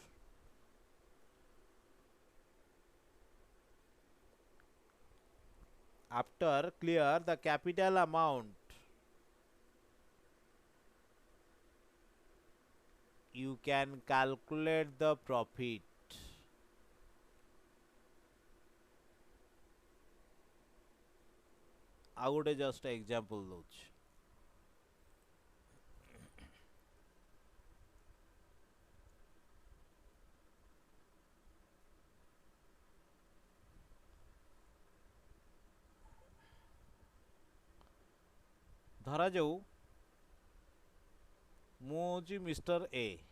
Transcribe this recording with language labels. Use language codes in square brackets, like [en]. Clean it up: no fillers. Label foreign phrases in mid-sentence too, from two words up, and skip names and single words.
[en] after clear the capital amount, you can calculate the profit। [or] ଆଉ ଗୋଟେ [en] just example [or] ଦଉଛି। ଧରା ଯାଉ ମୁଁ ହଉଛି ମିଷ୍ଟର ଏ,